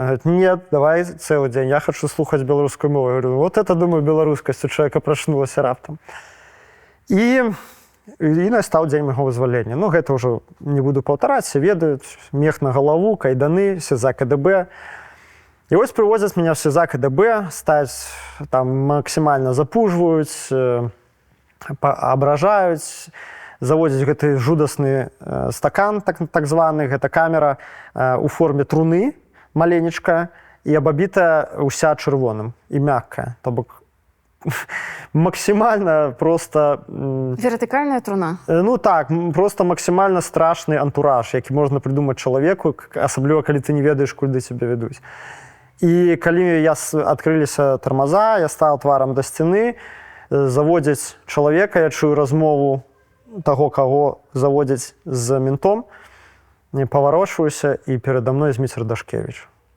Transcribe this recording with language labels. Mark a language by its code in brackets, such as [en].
[ru] Он говорит, нет, давай целый день, [be] я хочу слухаць беларускую мову. [ru] Я говорю, вот это, думаю, [be] беларускасць у чалавека прачнулася раптам. І настаў дзень майго вызвалення. Ну, гэта ўжо не буду паўтараць, все ведаюць, мех на галаву, кайданы, СІЗА КДБ. І вось прывозяць [ru] меня в [be] СІЗА КДБ, ставяць, там максімальна запужваюць, абражаюць, заводзяць гэты жудасны стакан, так званы, гэта камера у форме труны, маленечкая, і абабітая ўся чырвоным і мяккая. То бок максімальна просто... Вертыкальная труна? Ну так, просто максімальна страшны антураж, які можна придумаць чалавеку, асабліва, калі ты не ведаеш, куды цябе вядуць. І калі адкрыліся тармаза, я стаў тварам да сцяны, заводзяць чалавека, я чую размову таго, каго заводзяць з ментом, паварочваюся, і перада мной Зміцер Дашкевіч.